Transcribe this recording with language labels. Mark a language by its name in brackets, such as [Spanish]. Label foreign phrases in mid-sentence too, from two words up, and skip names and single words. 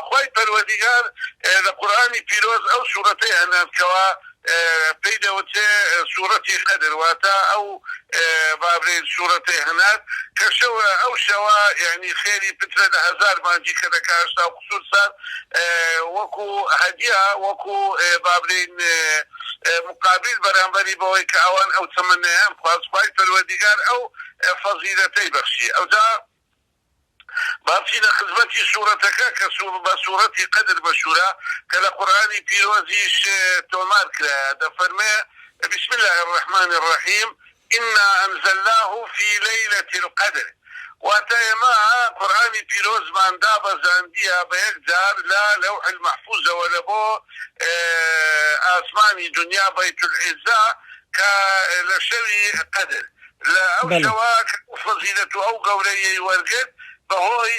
[Central Kurdish] خوای پەروەردیگار لە قورئانی پیرۆز ئەو سوورەتەی هەناردکەوە پێی دەوترێ سوورەتی قەدر واتە ئەو بابرێن سوورەتەی هەنارد کە شەوە ئەو شەوە یعنی خێری پترە لە هەزار مانجی کە دەکاشتا و خصوصا وەکو هەدیە وەکو بابرێن مقابل بەرامبەری بەوەی کە ئەوان ئەو تەمەنیان خواست خوای پەروەردیگار ئەو فەزیلەتەی بەخشی. ئەوجا بابچینە خزمەتی سوورەتەکە کە بە سوورەتی قەدر بەشورە کە لە قورئانی پیرۆزیش تۆمار کرایە دەفەرمێ [Arabic] بسم الله الرحمن الرحیم إنا أنزلناه في ليلة القدر [Central Kurdish] واتە ئێمە قورئانی پیرۆزمان دابەزاندیە بە یەک جار لە لەوح المەحفوظەوە لە بۆ ئاسمانی دنیا [Arabic] بەیت العیزا [Central Kurdish] کە لە شەوی قەدر لە ئەو شەوە فەزیلەت و ئەو گەورەیەی وەرگرت بەهۆی